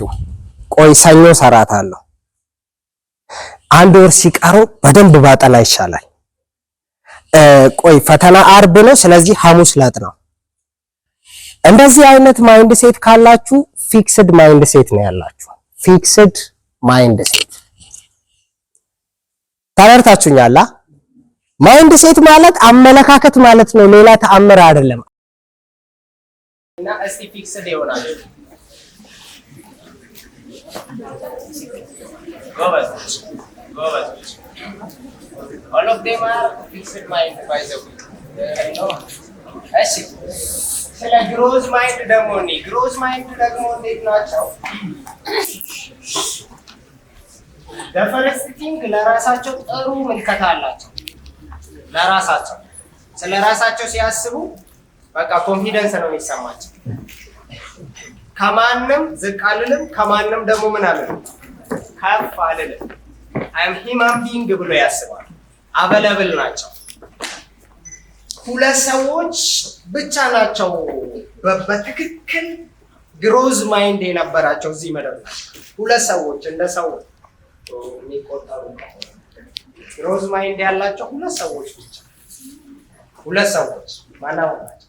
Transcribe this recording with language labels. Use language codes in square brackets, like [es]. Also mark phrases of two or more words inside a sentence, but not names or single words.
[am] ቆይ ሰኞ ሰራታለሁ፣ አንድ ወር ሲቀረው በደንብ ባጠና ይሻላል፣ ቆይ ፈተና አርብ ነው ስለዚህ ሐሙስ ላጥናው። እንደዚህ አይነት [en] mind set [am] ካላችሁ [en] fixed mind set [am] ነው ያላችሁ። [en] fixed mind set [am] ተረድታችሁኛል? [en] mind set [am] ማለት አመለካከት ማለት ነው፣ ሌላ ተአምር አይደለም። እና እስቲ ፊክስድ ይሆናል ጎበዝ [en] all of them are fixed mind by the way. [am] እሺ ስለ [en] growth mind [am] ደግሞ [en] growth mind [am] ደግሞ እንዴት ናቸው? [en] the first thing [am] ለራሳቸው ጥሩ ምልከታ አላቸው። ለራሳቸው ስለ ራሳቸው ሲያስቡ በቃ ኮንፊደንስ ነው የሚሰማቸው። ከማንም ዝቅ አልልም፣ ከማንም ደግሞ ምን አልልም ከፍ አልልም። [en] I'm human being [am] ብሎ ያስባል። አበለብል ናቸው። ሁለት ሰዎች ብቻ ናቸው በትክክል [en] growth mind [am] የነበራቸው እዚህ ምድር ላይ። ሁለት ሰዎች እንደ ሰው የሚቆጠሩ [en] growth mind [am] ያላቸው ሁለት ሰዎች ብቻ። ሁለት ሰዎች ማናው ናቸው?